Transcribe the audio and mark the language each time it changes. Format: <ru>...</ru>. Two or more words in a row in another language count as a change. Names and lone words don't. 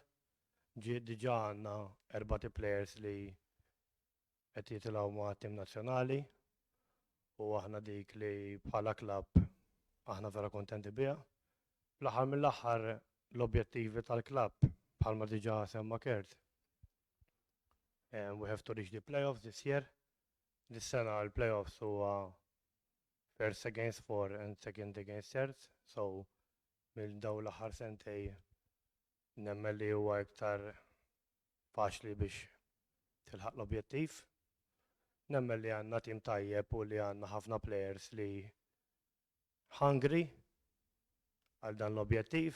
<mt>Diġà għandna 4 players li qed jitilgħu ma' tim nazzjonali u aħna dik li bħala klabb aħna vera kontenti biha. Fl-aħħar mill-aħħar l-objettivi tal-klabb bħalma diġà semma Kert.</mt> <en>We have to reach the playoffs this year.</en> <mt>Dis-sena l-playoffs huwa</mt> <en>first against 4 and second against third,</en> <mt>so mill dawn l-aħħar sentej nemmen li huwa iktar faċli biex tilħaq l-objettiv. Nemmen li għandna tim tajjeb u li għandna ħafna players li hungry għal dan l-objettiv.</mt>